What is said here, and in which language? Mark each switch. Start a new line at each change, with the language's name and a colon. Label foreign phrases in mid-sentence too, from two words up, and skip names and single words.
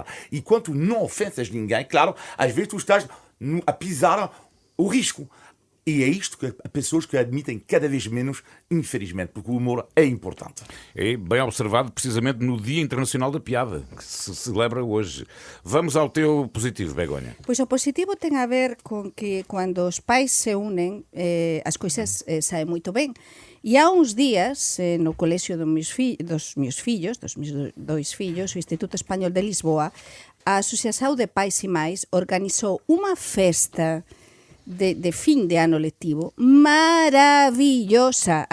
Portuguese: E quando não ofensas ninguém, claro, às vezes tu estás a pisar o risco. E é isto que há pessoas que admitem cada vez menos, infelizmente, porque o humor é importante. É bem observado precisamente no Dia Internacional da Piada, que se celebra hoje. Vamos ao teu positivo, Begonha.
Galician: Pois o positivo ten a ver con que cando os pais se unen as coisas saen moito ben. E há uns días, no colexio dos meus fillos, dois fillos, o Instituto Español de Lisboa, a Asociación de Pais e Mais organizou unha festa de fin de ano lectivo maravillosa.